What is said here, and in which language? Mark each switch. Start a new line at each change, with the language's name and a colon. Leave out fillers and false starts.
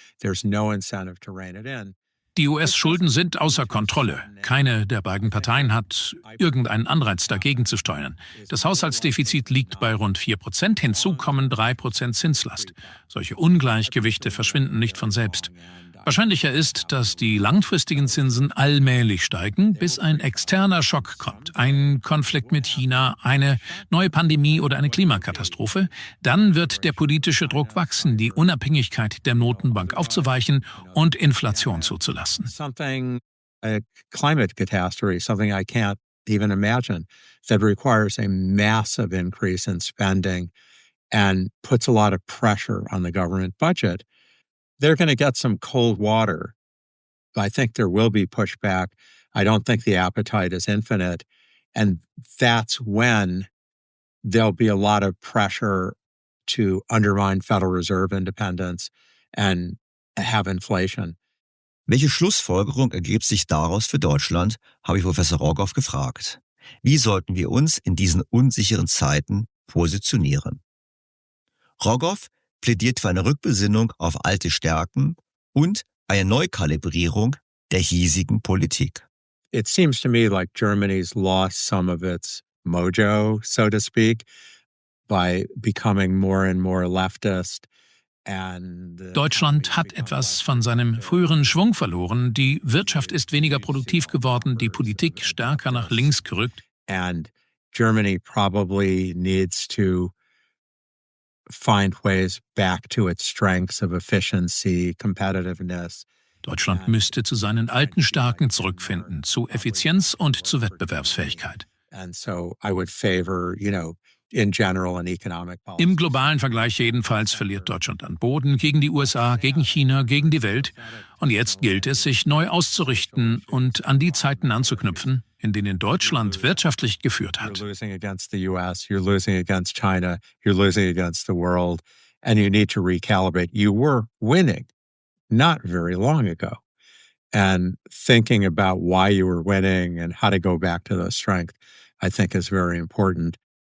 English: There's no incentive to rein it in.
German: Die US-Schulden sind außer Kontrolle. Keine der beiden Parteien hat irgendeinen Anreiz, dagegen zu steuern. Das Haushaltsdefizit liegt bei rund 4%. Hinzu kommen 3% Zinslast. Solche Ungleichgewichte verschwinden nicht von selbst. Wahrscheinlicher ist, dass die langfristigen Zinsen allmählich steigen, bis ein externer Schock kommt. Ein Konflikt mit China, eine neue Pandemie oder eine Klimakatastrophe. Dann wird der politische Druck wachsen, die Unabhängigkeit der Notenbank aufzuweichen und Inflation zuzulassen.
English: A climate catastrophe, something I can't even imagine, that requires a massive increase in spending and puts a lot of pressure on the government budget. They're going to get some cold water. I think there will be pushback. I don't think the appetite is infinite. And that's when there'll be a lot of pressure to undermine Federal Reserve independence and have inflation.
German: Welche Schlussfolgerung ergibt sich daraus für Deutschland, habe ich Professor Rogoff gefragt. Wie sollten wir uns in diesen unsicheren Zeiten positionieren? Rogoff plädiert für eine Rückbesinnung auf alte Stärken und eine Neukalibrierung der hiesigen Politik.
English: It seems to me like Germany's lost some of its mojo, so to speak, by becoming more and more leftist.
German: Deutschland hat etwas von seinem früheren Schwung verloren. Die Wirtschaft ist weniger produktiv geworden, die Politik stärker nach links gerückt.
English: And Germany probably needs to find ways back to its strengths of efficiency, competitiveness.
German: Deutschland müsste zu seinen alten Stärken zurückfinden, zu Effizienz und zu Wettbewerbsfähigkeit.
English: And so I would favor, in general an economic policy.
German: Im globalen Vergleich jedenfalls verliert Deutschland an Boden gegen die USA, gegen China, gegen die Welt. Und jetzt gilt es, sich neu auszurichten und an die Zeiten anzuknüpfen, in denen Deutschland wirtschaftlich geführt hat.
English: You're losing against the US, you're losing against China, you're losing against the world, and you need to recalibrate. You were winning not very long ago. And thinking about why you were winning and how to go back to the strength, I think is very important.